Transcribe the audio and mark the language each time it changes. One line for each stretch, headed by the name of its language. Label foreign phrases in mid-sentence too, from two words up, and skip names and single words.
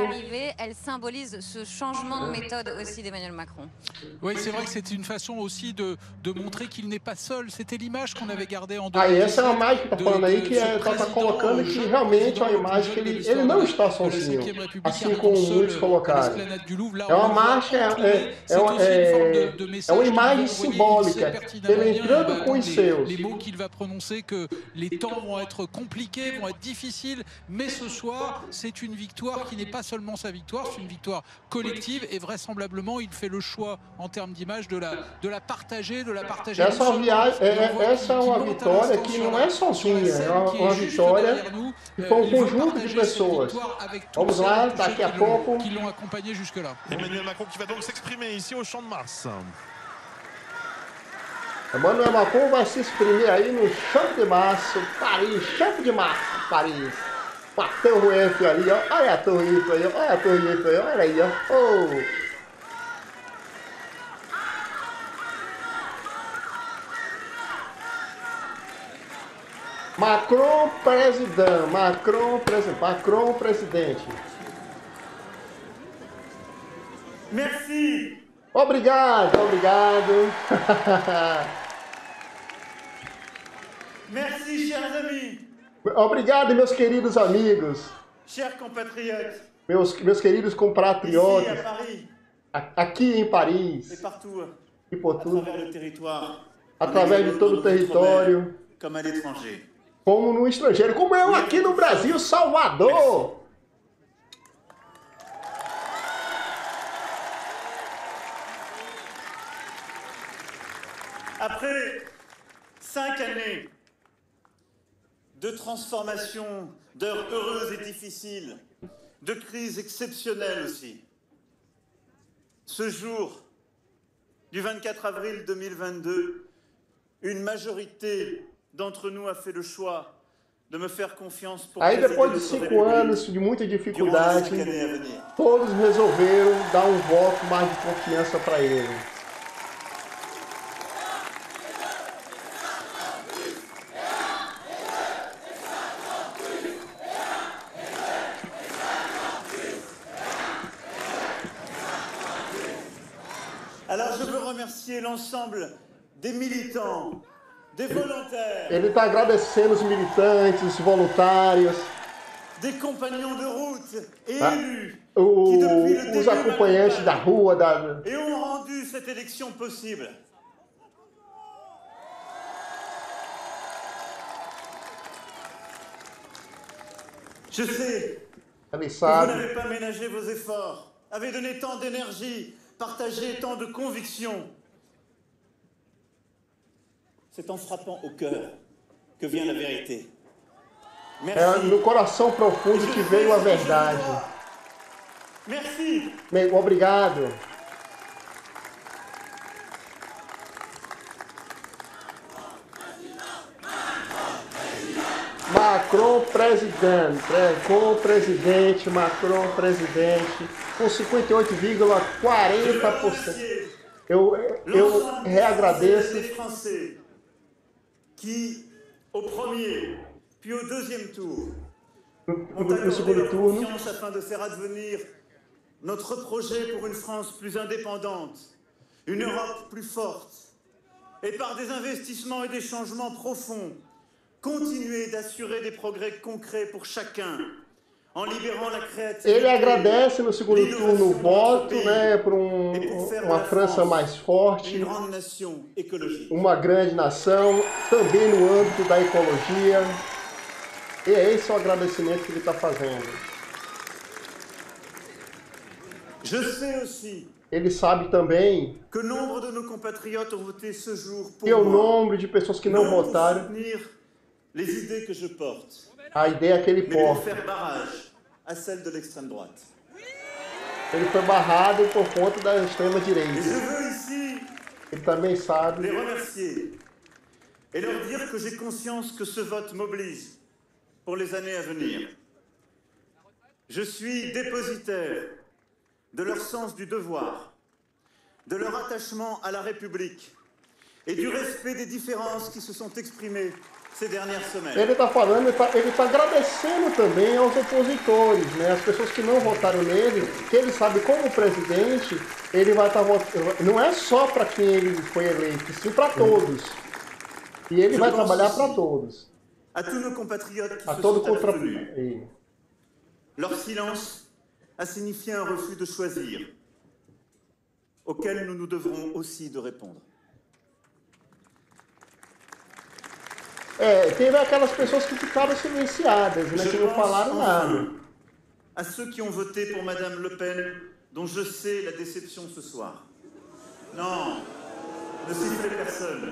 French: Elle symbolise ce changement de méthode aussi d'Emmanuel Macron. Oui, c'est vrai que c'est une façon aussi de montrer qu'il n'est pas seul. C'était l'image qu'on avait gardée en 2017.
Portuguese: Aí essa é uma imagem que está falando aí, que está colocando que realmente é uma imagem que ele não está sozinho, assim como muitos colocaram. É uma marcha, é uma imagem simbólica, ele entrando com os seus.
French: Les mots qu'il va prononcer, que les temps vont être compliqués, vont être difficiles, mais ce soir, c'est une victoire qui n'est pas seulement sa victoire, c'est une victoire collective, et vraisemblablement, il fait le choix en termes d'image de la partager,
Portuguese: Essa é uma vitória que não é sozinha, é uma vitória que foi um conjunto de pessoas. Vamos lá, daqui a pouco.
French: Qui l'ont accompagné jusque-là. Emmanuel Macron qui va donc s'exprimer ici au Champ de Mars.
Portuguese: Emmanuel Macron vai se exprimir aí no Champ de Mars, Paris, Champ de Mars, Paris. Com a Torre Eiffel ali, ó. Olha a Torre Eiffel aí, olha a Torre Eiffel aí, olha aí, ó. Oh. Macron presidente.
French: Merci.
Portuguese: Obrigado.
French: Merci, chers amis.
Portuguese: Obrigado, meus queridos amigos.
French: Chers compatriotes.
Portuguese: Meus queridos compatriotas.
French: Ici, à Paris.
Portuguese: Aqui em Paris.
French: Et partout.
Portuguese: E por tudo.
French: À travers le territoire.
Portuguese: Através de todo o território.
French: Comme à l'étranger.
Portuguese: Como no estrangeiro, como eu aqui no Brasil, Salvador.
French: Après 5 années de transformation, d'heures heureuses et difficiles, de crises exceptionnelles aussi, ce jour du 24 avril 2022, une majorité d'entre nous a fait le choix de me faire confiance pour
Portuguese: Aí
French: présider
Portuguese: depois de
French: notre
Portuguese: 5 anos
French: République
Portuguese: de muita
French: durant les
Portuguese: dificuldade,
French: 5 années à venir.
Portuguese: todos resolveram dar um voto mais de confiança para ele.
French: Alors je veux remercier l'ensemble des militants, des volontaires,
Portuguese: Ele está agradecendo os militantes, os voluntários,
French: des compagnons de route et Ah. élus qui depuis le début
Portuguese: os acompanhantes da rua,
French: et ont rendu cette élection possible. Je sais
Portuguese: ele
French: que vous
Portuguese: sabe.
French: n'avez pas ménagé vos efforts, avez donné tant d'énergie, partagé tant de convictions. C'est en frappant au cœur que vient la vérité.
Portuguese: É
French: Merci.
Portuguese: no coração profundo que veio a verdade.
French: Merci.
Portuguese: Obrigado. Macron presidente, com 58,40%. Eu reagradeço
French: des Français qui, au premier, puis au deuxième tour, ont
Portuguese: no
French: accordé
Portuguese: segundo
French: leur
Portuguese: turno.
French: confiance afin de faire advenir notre projet pour une France plus indépendante, une Europe plus forte, et par des investissements et des changements profonds, continuer d'assurer des progrès concrets pour chacun, en libérant la créativité.
Portuguese: Ele agradece no segundo turno o voto, né, por uma França mais forte,
French: Une grande nation écologique.
Portuguese: uma grande nação, também no âmbito da ecologia. E é esse o agradecimento que ele está fazendo.
French: Je sais aussi
Portuguese: Ele sabe também
French: que nombre de nos compatriotes ont voté ce jour pour
Portuguese: que o
French: moi,
Portuguese: número de pessoas que não
French: non pour
Portuguese: votaram,
French: soutenir les idées que je porte,
Portuguese: a ideia que ele
French: mais pour
Portuguese: porta.
French: faire barrage à celles de l'extrême droite.
Portuguese: Ele foi barrado por conta da
French: Et je
Portuguese: extrema-direita.
French: veux ici
Portuguese: Ele também sabe
French: les remercier et leur dire que j'ai conscience que ce vote m'oblige pour les années à venir. Je suis dépositaire de leur sens du devoir, de leur attachement à la République et du respect des différences qui se sont exprimées ces dernières semaines.
Portuguese: Ele está falando, ele está agradecendo também aos opositores, né? As pessoas que não votaram nele, que ele sabe como presidente, ele vai estar votando. Não é só para quem ele foi eleito, sim para todos. E ele vai trabalhar para todos.
French: À tous nos compatriotes qui
Portuguese: A
French: se
Portuguese: todo
French: sont
Portuguese: contra.
French: abstenus. Leur silence a signifié un refus de choisir, auquel nous nous devrons aussi de répondre.
Portuguese: Teve aquelas pessoas que ficaram silenciadas, né? Que não falaram nada.
French: À ceux qui ont voté pour Madame Le Pen, dont je sais la déception ce soir. Non, ne sifflez personne.